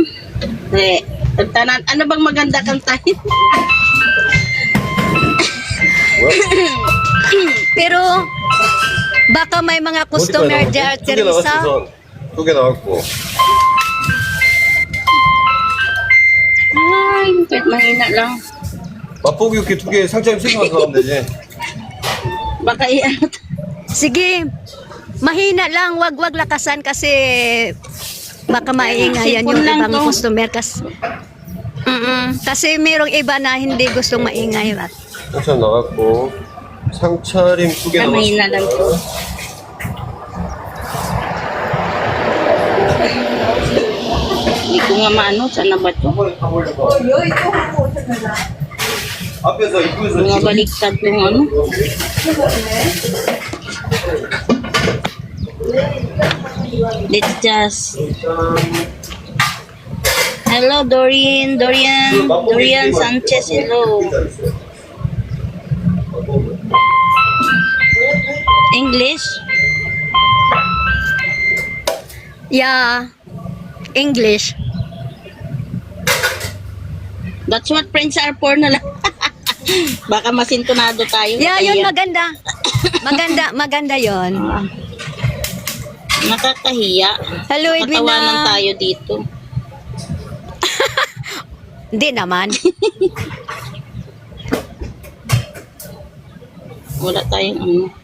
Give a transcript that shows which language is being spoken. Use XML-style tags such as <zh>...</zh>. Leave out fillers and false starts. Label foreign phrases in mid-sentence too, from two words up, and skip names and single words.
<tl>Tanan, ano bang maganda kantahin? Pero, baka may mga customer dyan,</tl> <ko>두개 나왔어,</ko> <tl>Teresa.</tl> <ko>우선. 2개 나왔고.</ko> <tl>Ay, kahit mahina lang.</tl> <ko>맛보기 이렇게 2개 상차림 3개만 더 하면 되지.</ko> <tl>Baka i-ano. Sige, mahina lang, wag lakasan kasi baka maiingayan yung Sipon lang ibang to. customer kasi. Kasi mayroong iba na hindi gustong maingay.</tl> <ko>상차림 나갔고. 상차림 2개</ko> <tl>Mahina lang to.</tl> <ko>남았습니다.</ko> <tl>Hindi ko nga maano. Saan na ba to?</tl> <ko>앞에서 입구에서</ko> <tl>Mga baliktad yung ano.</tl> <en>Let's just... Hello, Dorian Sanchez, hello. English? Yeah, English. That's what friends are for</en> <tl>na lang. Baka masintonado tayo. Yeah, yun Kaya- maganda. Maganda yun. Nakakahiya. Hello, Edwina. Katawanan tayo dito. Hindi naman. Wala tayong ano.</tl>